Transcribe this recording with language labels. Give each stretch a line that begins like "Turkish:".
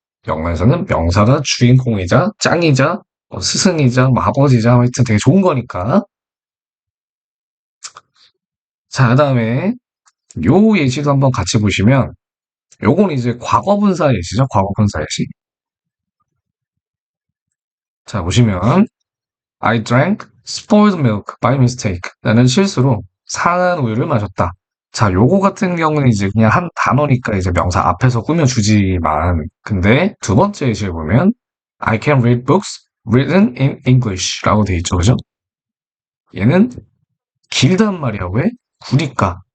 Korean: 영어에서는 명사가 주인공이자 짱이자 스승이자 뭐 아버지자 하여튼 되게 좋은 거니까. 자, 그 다음에 요 예시도 한번 같이 보시면 요건 이제 과거분사 예시죠. 과거분사 예시.
English: 자, 보시면 I drank spoiled milk by mistake.
Korean: 나는 실수로 상한 우유를 마셨다. 자, 요거 같은 경우는 이제 그냥 한 단어니까 이제 명사 앞에서 꾸며주지만, 근데 두 번째 예시를 보면,
English: I can read books written in English
Korean: 라고 돼 있죠. 그죠? 얘는 길단 말이야. 왜? 구니까.